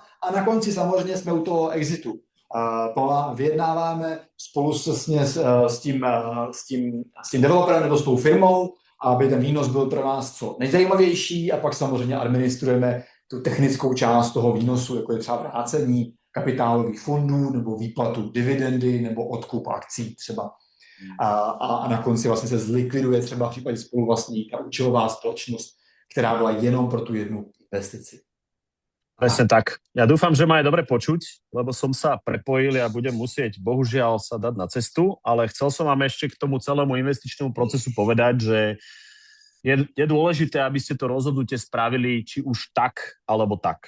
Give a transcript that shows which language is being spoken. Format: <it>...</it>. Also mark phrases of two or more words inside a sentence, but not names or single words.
<cs>A na konci samozřejmě jsme u toho exitu. Vyjednáváme spolu s tím developerem nebo s tou firmou, aby ten výnos byl pro vás co nejzajímavější a pak samozřejmě administrujeme tu technickou část toho výnosu, jako je třeba vrácení kapitálových fondů nebo výplatu dividendy nebo odkup akcí třeba. A na konci vlastně se zlikviduje třeba v případě spoluvlastníka účelová společnost, která byla jenom pro tu jednu investici.</cs> <sk>Presne tak. Ja dúfam, že ma je dobre počuť, lebo som sa prepojil a budem musieť bohužiaľ sa dať na cestu, ale chcel som vám ešte k tomu celému investičnému procesu povedať, že je dôležité, aby ste to rozhodnutie spravili či už tak, alebo tak.</sk>